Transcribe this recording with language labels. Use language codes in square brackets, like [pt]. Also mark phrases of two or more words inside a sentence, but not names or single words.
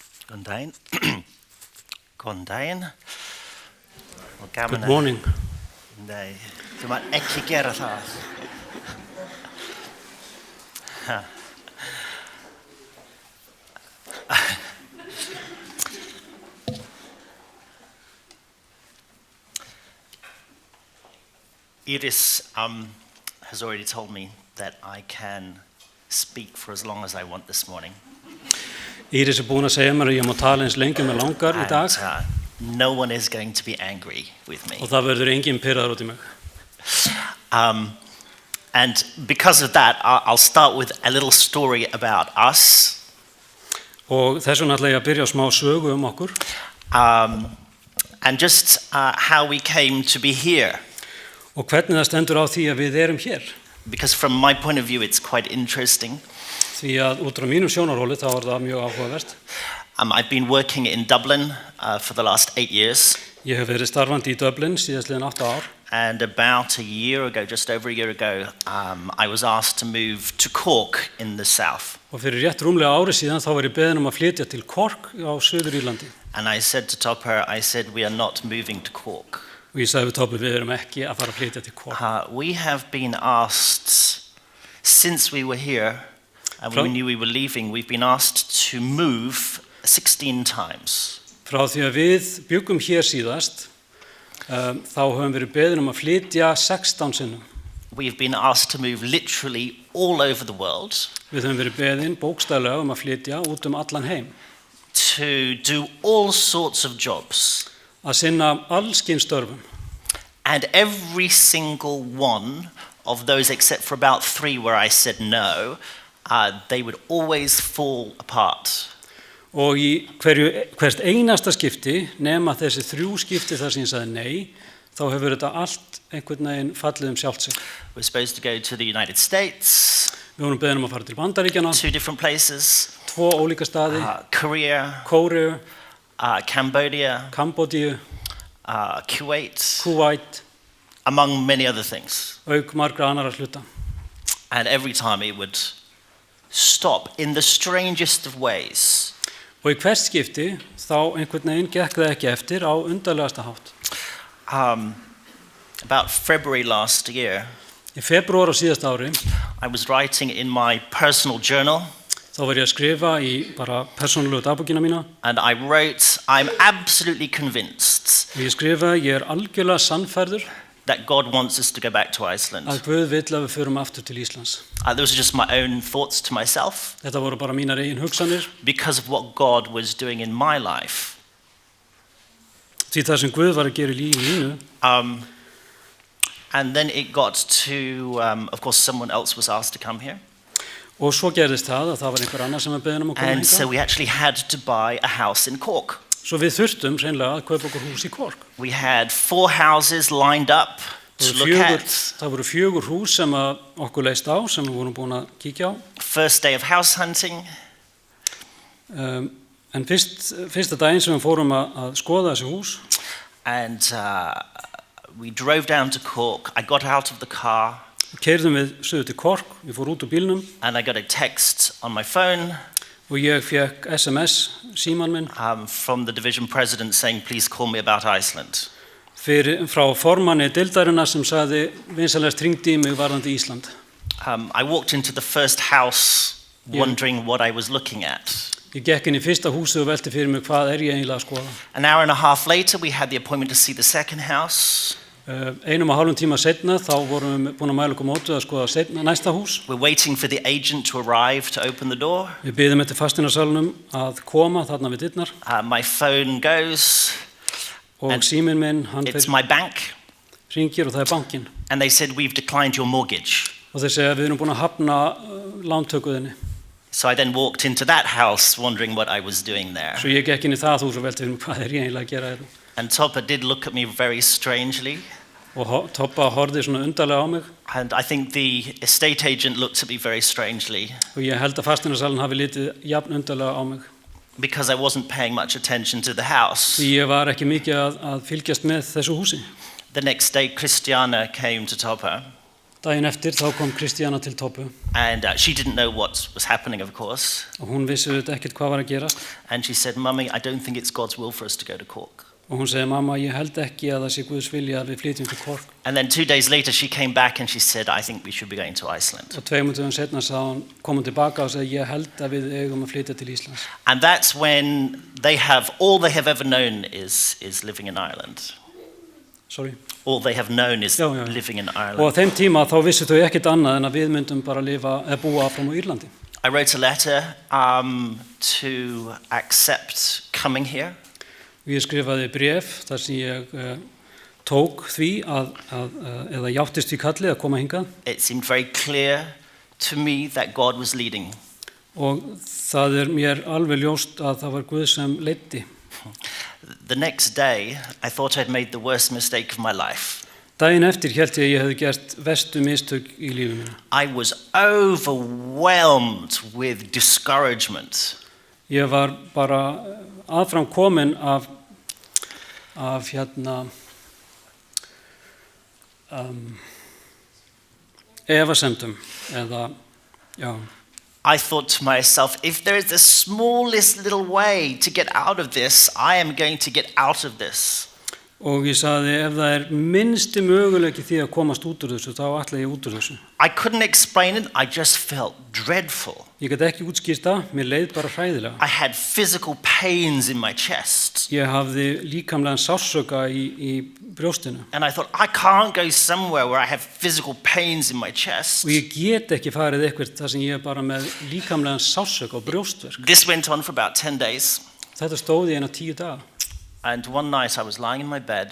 [is] Góðan daginn. Góðan daginn. Og gaman [en] Good morning. [is] Nei, þú mátt ekki gera það. [en] Iris has already told me that I can speak for as long as I want this morning. [is] Íris búin að segja mér að ég má tala eins lengi með langar í dag [en] No one is going to be angry with me. [is] og það verður enginn pirraður út í mig. [en] And because of that, I'll start with a little story about us. [is] Og þess vegna ætla ég að byrja á smá sögu okkur. [en] And just how we came to be here. [is] Og hvernig það stendur á því að við erum hér. [en] Because from my point of view, it's quite interesting. [is] Því að út frá mínum sjónarhóli þá það mjög áhugavert. [en] I've been working in Dublin for the last 8 years. [is] Ég hef verið starfandi í Dublin síðastliðin 8 ár. [en] And about a year ago, just over a year ago, I was asked to move to Cork in the south. [is] Og fyrir rétt rúmlega ári síðan þá var ég beðinn að flytja til Cork á Suður-Írlandi. [en] And I said to Topper, we are not moving to Cork. [is] Og ég sagði við Topper, við erum ekki að fara að flytja til Cork. [en] We have been asked, since we were here, and we knew we were leaving, we've been asked to move 16 times. [is] Frá því að við byggum hér síðast, þá höfum við beðin að flytja 16 sinnum. [en] We've been asked to move literally all over the world. [is] Við höfum verið beðin bókstaflega að flytja út allan heim. [en] To do all sorts of jobs. [is] Að sinna alls kyns störfum. [en] And every single one of those, except for about 3 where I said no, they would always fall apart. [is] Og í hvert einasta skipti, nema þessi 3 skipti þar sem ég sagði nei, þá hefur þetta allt einhvern veginn fallið sjálft sig. [en] We're supposed to go to the United States. [is] Við vorum beðin að fara til Bandaríkjanna. [en] 2 different places. [is] 2 ólíka staði. [en] Korea. [is] Kóreu. [en] Cambodia. [is] Kambódíu. [en] Kuwait. Among many other things. [is] Auk margra annarra hluta. [en] And every time it would stop in the strangest of ways. [is] Og í hvert skipti þá einhvern veginn gekk það ekki eftir á undarlegasta hátt. [en] About February last year, [is] í febrúar á síðasta ári, [en] I was writing in my personal journal. [is] Þá var ég að skrifa í bara persónulegu dagbókina mína. [en] And I wrote, I'm absolutely convinced. [is] Og ég skrifa, ég algjörlega sannfærður. [en] That God wants us to go back to Iceland. [is] Að Guð vill að við förum aftur til Íslands. [en] Those are just my own thoughts to myself. [is] Þetta voru bara mínar eigin hugsanir. [en] Because of what God was doing in my life. [is] Því það sem Guð var að gera í lífi mínu. [en] And then it got to, of course, someone else was asked to come here. [is] Og svo gerðist það að það var einhver annar sem var beðinn að koma hingað. [en] And so we actually had to buy a house in Cork. [is] Svo við þurftum hreinlega að kaupa okkur hús í Cork. [en] We had 4 houses lined up to look at. [is] Það voru 4 hús sem okkur leist á, sem við vorum búin að kíkja á. [en] First day of house hunting. [is] En fyrsta daginn sem við fórum að skoða þessi hús. [en] And we drove down to Cork. I got out of the car. [is] Keyrðum við suður til Cork, við fórum út úr bílnum. [en] And I got a text on my phone. [is] Og ég fekk SMS síman minn. [en] From the division president saying, please call me about Iceland. [is] Frá formanni deildarinnar sem sagði, vinsamlegast hringdu í mig varðandi Ísland. [en] I walked into the first house wondering what I was looking at. [is] Ég gekk inn í fyrsta húsið og velti fyrir mig hvað ég eiginlega að skoða. [en] An hour and a half later we had the appointment to see the second house. [is] 1,5 tíma seinna þá vorum við búin að mæla okkur mótið að skoða næsta hús. [en] We're waiting for the agent to arrive to open the door. [is] Við biðum eftir fasteignasalnum að koma þarna við dyrnar. [en] My phone goes. [is] Og síminn minn, [en] it's my bank. [is] Hringir og það bankinn. [en] And they said we've declined your mortgage. [is] Og þeir segja við erum búin að hafna lántökuðinni. [en] So I then walked into that house wondering what I was doing there. [is] Svo ég gekk inn í það hús og velti fyrir mig hvað ég eiginlega að gera hérna. [en] And Topper did look at me very strangely. [is] Og Toppa horfði svona undarlega á mig. [en] And I think the estate agent looked at me very strangely. [is] Og ég held að fasteignasalinn hafi litið jafn undarlega á mig. [en] Because I wasn't paying much attention to the house. [is] Því ég var ekki mikið að fylgjast með þessu húsi. [en] The next day Christiana came to Topper. [is] Daginn eftir þá kom Kristíana til Toppu [en] and she didn't know what was happening, of course. [is] og hún vissi auðvitað ekkert hvað var að gerast. [en] And she said, "Mummy, I don't think it's God's will for us to go to Cork." [is] Og hún segi, mamma, ég held ekki að það sé Guðs vilja að við flytjum til Cork. [en] And then 2 days later, she came back and she said, "I think we should be going to Iceland." [is] Og 2 dögum setna kom hún tilbaka og segi, ég held að við eigum að flytja til Íslands. [en] And that's when all they have ever known is living in Ireland. Sorry. All they have known is [is] Já. [en] living in Ireland. [is] Og á þeim tíma þá vissu þau ekkert annað en að við myndum bara búa áfram á Írlandi. [en] I wrote a letter to accept coming here. [is] Og ég skrifaði bréf þar sem ég tók því eða játtist því kallið að koma hingað. [en] It seemed very clear to me that God was leading. [is] Og það mér alveg ljóst að það var Guð sem leiddi. [en] The next day, I thought I'd made the worst mistake of my life. [is] Daginn eftir hélt ég að ég hefði gert verstu mistök í lífi mínu. [en] I was overwhelmed with discouragement. [is] Ég var bara aðfram komin af efasemdum eða, já. [en] I thought to myself, if there is the smallest little way to get out of this, I am going to get out of this. [is] Og ég sagði, ef það minnsti möguleiki því að komast út úr þessu, þá ætla ég út úr þessu. [en] I couldn't explain it, I just felt dreadful. [is] Ég gat ekki útskýrt það, mér leið bara hræðilega. [en] I had physical pains in my chest. [is] Ég hafði líkamlegan sársauka í brjóstinu. [en] And I thought, I can't go somewhere where I have physical pains in my chest. [is] Og ég get ekki farið eitthvað þar sem ég bara með líkamlegan sársauka og brjóstverk. [en] This went on for about 10 days. [is] Þetta stóð í 10 daga. [en] And one night I was lying in my bed.